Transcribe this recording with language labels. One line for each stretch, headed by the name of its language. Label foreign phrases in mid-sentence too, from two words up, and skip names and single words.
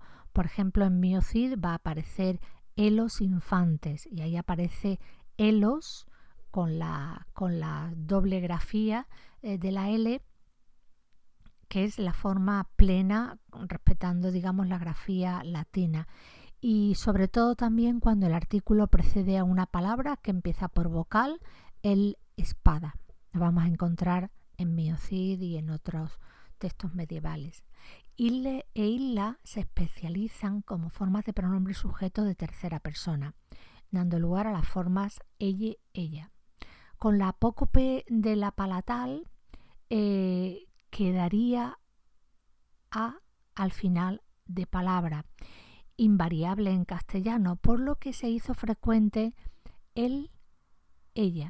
Spanish: Por ejemplo, en miocid va a aparecer elos infantes y ahí aparece elos con la doble grafía de la L, que es la forma plena respetando, digamos, la grafía latina. Y sobre todo también cuando el artículo precede a una palabra que empieza por vocal, el espada. Lo vamos a encontrar en miocid y en otros textos medievales. Ille e illa se especializan como formas de pronombre sujeto de tercera persona, dando lugar a las formas elle, ella. Con la apócope de la palatal quedaría a al final de palabra, invariable en castellano, por lo que se hizo frecuente el, ella.